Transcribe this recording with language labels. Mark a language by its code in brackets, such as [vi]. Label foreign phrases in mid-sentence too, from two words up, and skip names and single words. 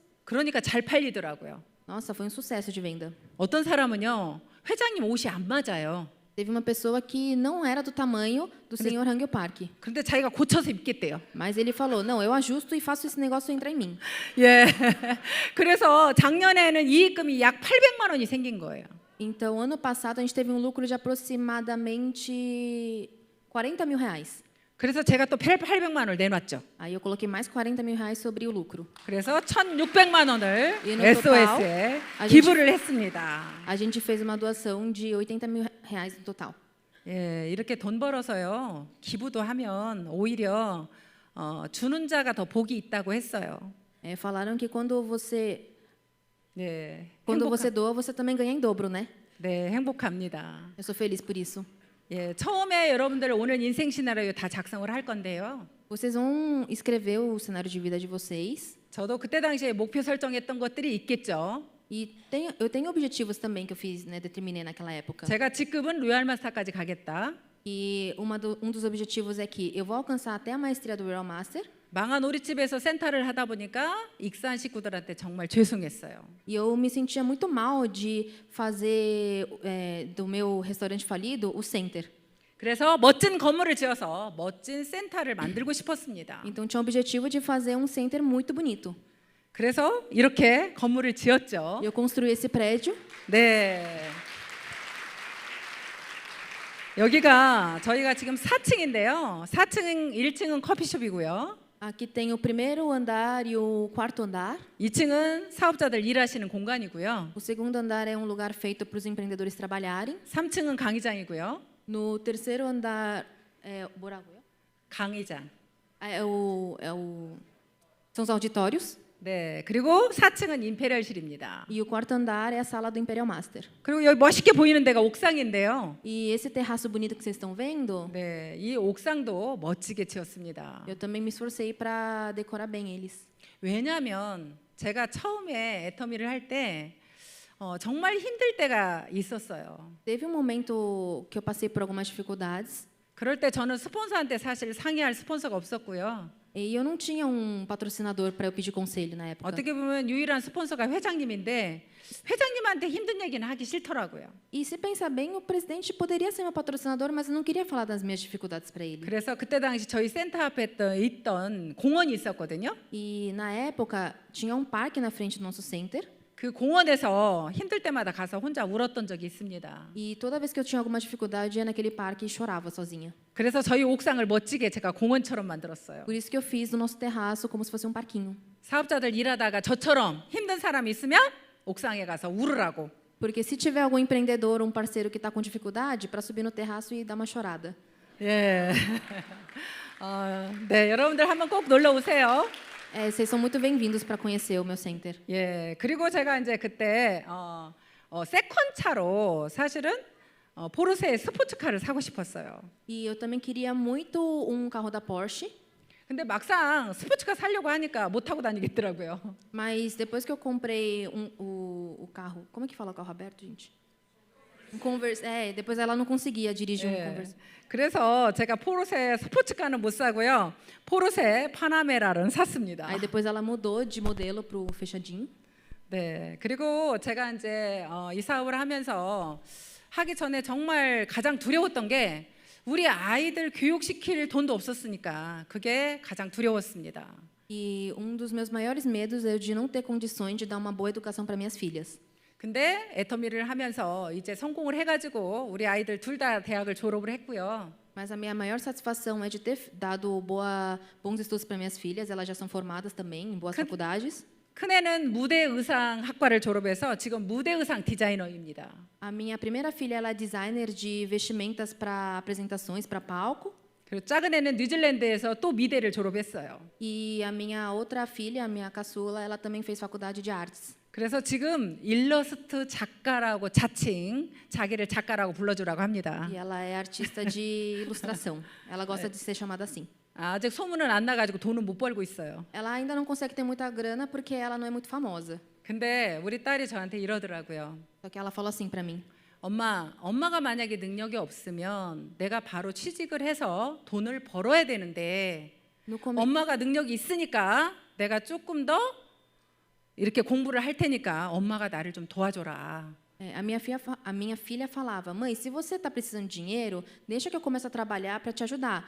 [ko] 그러니까 잘 팔리더라고요. [pt] Nossa, foi um sucesso de venda. [ko] 어떤 사람은요, 회장님 옷이 안 맞아요. [pt] Teve uma pessoa que não era do tamanho do Sr. Hangyo Park. [ko] 그런데 자기가 고쳐서 입겠대요. [pt] Mas ele falou, não, eu ajusto e faço esse negócio entrar em mim. [ko] 예. 그래서 작년에는 이익금이 약 800만 원이 생긴 거예요. [pt] Então, ano passado, a gente teve um lucro de aproximadamente 40 mil reais. [ko] 그래서 제가 또 800만 원을 내놨죠. [pt] Aí eu coloquei mais 40 mil reais sobre o lucro. [ko] 그래서 1,600만 원을 [pt] E no [ko] SOS에 [pt] total, [ko] 기부를 했습니다. [pt] A gente fez uma doação de 80 mil reais no total. [ko] 예, 이렇게 돈 벌어서요, 기부도 하면 오히려 주는 자가 더 복이 있다고 했어요. [pt] Falaram que quando você [ko] 행복하- [pt] você doa, você também ganha em dobro, né? [ko] 네, 행복합니다. [pt] Eu sou feliz por isso. [ko] 예, 처음에 여러분들 오늘 인생 시나리오 다 작성을 할 건데요. [pt] Vocês vão escrever o cenário de vida de vocês. [ko] 저도 그때 당시에 목표 설정했던 것들이 있겠죠. [pt] E eu tenho objetivos também que eu fiz, né, determinei naquela época. [ko] 제가 직급은 로얄 마스터까지 가겠다. [pt] E dos objetivos é que eu vou alcançar até a maestria do Royal Master. [ko] 망한 오리집에서 센터를 하다 보니까 익산 식구들한테 정말 죄송했어요. [pt] E eu me sentia muito mal de fazer do meu restaurante falido o center. [ko] 그래서 멋진 건물을 지어서 멋진 센터를 만들고 싶었습니다. [pt] Então tinha o objetivo de fazer um center muito bonito. [ko] 그래서 이렇게 건물을 지었죠. [pt] E eu construí esse prédio. [ko] 네. 여기가 저희가 지금 4층인데요. 4층, 1층은 커피숍이고요. [pt] Aqui tem o primeiro andar e o quarto andar. [ko] 2층은 사업자들 일하시는 공간이고요. [pt] O segundo andar é um lugar feito para os empreendedores trabalharem. [ko] 3층은 강의장이고요. [pt] No terceiro andar 뭐라고요? [ko] 강의장. [pt] São os auditórios. [ko] 네. 그리고 4층은 임페리얼실입니다. [pt] E o quarto andar é a sala do Imperial Master. [ko] 그리고 여기 멋있게 보이는 데가 옥상인데요. [pt] E esse terraço bonito que vocês estão vendo, [ko] 네, 이 옥상도 멋지게 지었습니다. [pt] eu também me esforcei para decorar bem eles. [ko] 왜냐하면 제가 처음에 애터미를 할 때 정말 힘들 때가 있었어요. [pt] Teve um momento que eu passei por algumas dificuldades. [ko] 그럴 때 저는 스폰서한테 사실 상의할 스폰서가 없었고요. [pt] E eu não tinha um patrocinador para eu pedir conselho na época. [ko] 어떻게 보면 유일한 스폰서가 회장님인데 회장님한테 힘든 얘기는 하기 싫더라고요. [pt] E se pensar bem, o presidente poderia ser meu patrocinador, mas eu não queria falar das minhas dificuldades para ele. [ko] 그래서 그때 당시 저희 센터 앞에 있던 공원이 있었거든요. [pt] E na época tinha um parque na frente do nosso center. [ko] 그 공원에서 힘들 때마다 가서 혼자 울었던 적이 있습니다. [pt] E toda vez que eu tinha alguma dificuldade, ia naquele parque e chorava sozinha. [ko] 그래서 저희 옥상을 멋지게 제가 공원처럼 만들었어요. [pt] Por isso que eu fiz do nosso terraço como se fosse um parquinho. [ko] 사업자들 일하다가 저처럼 힘든 사람이 있으면 옥상에 가서 울으라고. [pt] Porque se tiver algum empreendedor, um parceiro que está com dificuldade, para subir no terraço e dar uma chorada. [ko] 예. 네, 여러분들 한번 꼭 놀러 오세요. [pt] Vocês são muito bem-vindos para conhecer o meu center. [ko] 예. 그리고 제가 이제 그때 세컨차로 사실은 포르쉐 스포츠카를 사고 싶었어요. [pt] E eu também queria muito um carro da Porsche. [ko] 근데 막상 스포츠카 사려고 하니까 못 타고 다니겠더라고요. [pt] Mas depois que eu comprei o carro, como é que fala o carro aberto, gente? Depois ela não conseguia dirigir [ko] 예. [pt] Converse. [ko] 그래서 제가 포르쉐 스포츠카는 못 사고요. 포르쉐 파나메라를 샀습니다. [pt] Aí depois ela mudou de modelo pro fechadinho. [ko] 네. 그리고 제가 이제 이 사업을 하면서 하기 전에 정말 가장 두려웠던 게 우리 아이들 교육시킬 돈도 없었으니까 그게 가장 두려웠습니다. [pt] E dos meus maiores medos é o de não ter condições de dar uma boa educação para minhas filhas. [ko] 근데 애터미를 하면서 이제 성공을 해가지고 우리 아이들 둘 다 대학을 졸업을 했고요. [pt] Mas a minha maior satisfação é de ter dado bons estudos para minhas filhas. Elas já são formadas também em boas faculdades. [ko] 큰애는 무대의상학과를 졸업해서 지금 무대의상 디자이너입니다. [pt] A minha primeira filha ela é designer de vestimentas para apresentações, para palco. [ko] 그리고 작은 애는 뉴질랜드에서 또 미대를 졸업했어요. [pt] E a minha outra filha, a minha caçula, ela também fez faculdade de artes. [ko] 그래서 지금 일러스트 작가라고 자칭 자기를 작가라고 불러주라고 합니다. [pt] E ela é artista de ilustração. Ela gosta de ser chamada assim. [ko] 아직 소문은 안 나가지고 돈은 못 벌고 있어요. [pt] Ela ainda não consegue ter muita grana porque ela não é muito famosa. [ko] 근데 우리 딸이 저한테 이러더라고요. [pt] Só que ela falou assim para mim: [ko] 엄마가 만약에 능력이 없으면 내가 바로 취직을 해서 돈을 벌어야 되는데 [pt] no come... [ko] 엄마가 능력이 있으니까 내가 조금 더 이렇게 공부를 할 테니까 엄마가 나를 좀 도와줘라. [pt] A minha filha falava: mãe, se você está precisando de dinheiro, deixa que eu comece a trabalhar para te ajudar.